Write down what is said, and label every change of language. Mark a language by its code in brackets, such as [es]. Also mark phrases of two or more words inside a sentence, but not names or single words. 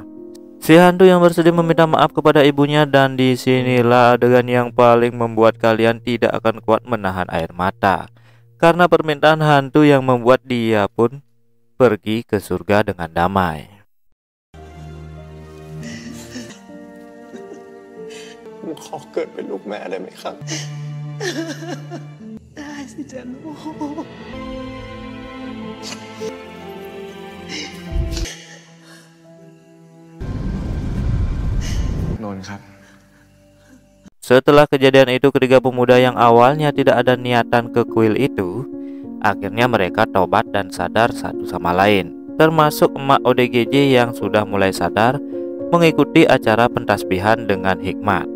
[id] Si hantu yang bersedih meminta maaf kepada ibunya, dan disinilah adegan yang paling membuat kalian tidak akan kuat menahan air mata, karena permintaan hantu yang membuat dia pun pergi ke surga dengan damai. [th] ผมขอเกิดเป็นลูกแม่ได้ไหมครับ ได้สิจ๊ะลูก นนท์ครับ [id] Setelah kejadian itu, ketiga pemuda yang awalnya tidak ada niatan ke kuil itu, akhirnya mereka tobat dan sadar satu sama lain. Termasuk emak ODGJ yang sudah mulai sadar mengikuti acara pentasbihan dengan hikmat.